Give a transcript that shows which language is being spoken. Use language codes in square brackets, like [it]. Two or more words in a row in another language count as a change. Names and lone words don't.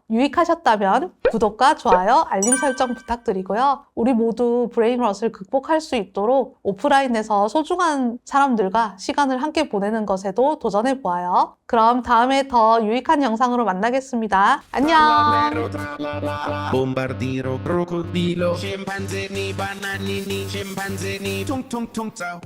[ko] 유익하셨다면 구독과 좋아요, 알림 설정 부탁드리고요. 우리 모두 브레인롯을 극복할 수 있도록 오프라인에서 소중한 사람들과 시간을 함께 보내는 것에도 도전해보아요. 그럼 다음에 더 유익한 영상으로 만나겠습니다. 안녕! [it] Bombardiro, crocodilo, scimpanzini, bananini, scimpanzini, tung tung tung,